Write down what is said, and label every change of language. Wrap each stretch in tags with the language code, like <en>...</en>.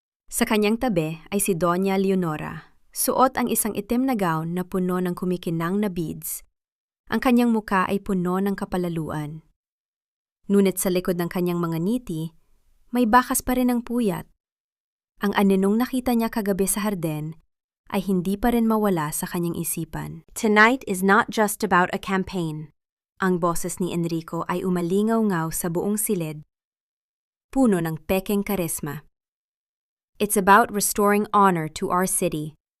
<tl>Sa kanyang tabi ay si Doña Leonora, suot ang isang itim na gown na puno ng kumikinang na beads. Ang kanyang muka ay puno ng kapalaluan. Ngunit sa likod ng kanyang mga ngiti, may bakas pa rin ang puyat. Ang aninong nakita niya kagabi sa hardin ay hindi pa rin mawala sa kanyang isipan.</tl> <en>Tonight is not just about a campaign.</en> <tl>Ang boses ni Enrico ay umalingaw-ngaw sa buong silid, puno ng pekeng karisma.</tl> <en>It's about restoring honor to our city.</en>